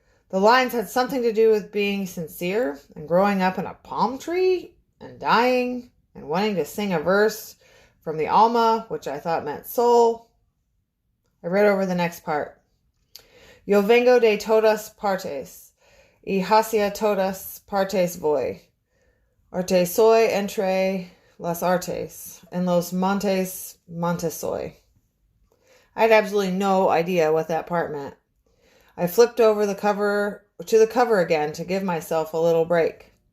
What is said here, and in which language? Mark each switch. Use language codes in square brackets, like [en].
[en] The lines had something to do with being sincere and growing up in a palm tree and dying and wanting to sing a verse from the alma, which I thought meant soul. I read over the next part. [es] Yo vengo de todas partes, y hacia todas partes voy. Arte soy entre las artes, en los montes soy. [en] I had absolutely no idea what that part meant. I flipped over the cover again to give myself a little break.